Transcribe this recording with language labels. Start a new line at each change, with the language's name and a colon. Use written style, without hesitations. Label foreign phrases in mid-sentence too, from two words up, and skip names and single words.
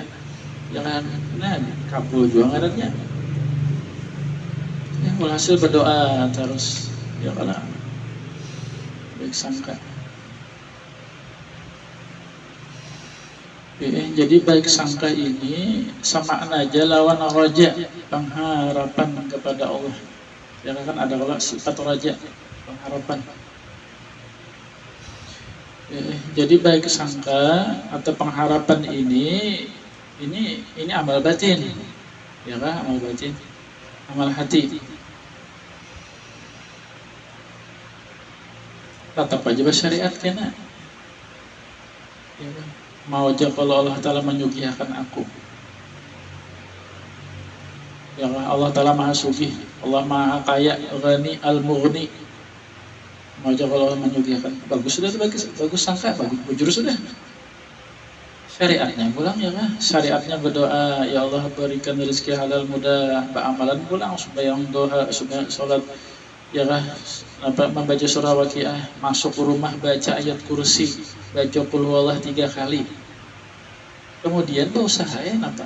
Banjar: Jangan kabul juga ngarannya. Ya walhasil berdoa terus, ya kalah baik sangka. Jadi baik sangka ini sama aja lawan raja, pengharapan kepada Allah. Ya kan ada kalau sifat raja, pengharapan. Jadi baik sangka atau pengharapan ini amal batin, ya kan, amal batin, amal hati. Tetap aja bersyariat kena. Ya kan? Mau aja kalau Allah Ta'ala menyugihkan aku, ya Allah Ta'ala maha sugih, Allah maha kaya,
Arabic: غني المغني,
Banjar: Mau aja kalau menyugihakan, bagus sudah, bagus sangka, bagus bujur sudah. Syariatnya pulang ya kan, syariatnya berdoa, ya Allah berikan rezeki halal mudah, amalan pulang supaya doa, supaya sholat, ya kan, apa membaca surah Waqiah, masuk ke rumah baca ayat kursi, baca
Arabic: قل هو الله
Banjar: 3 kali. Kemudian usahain apa?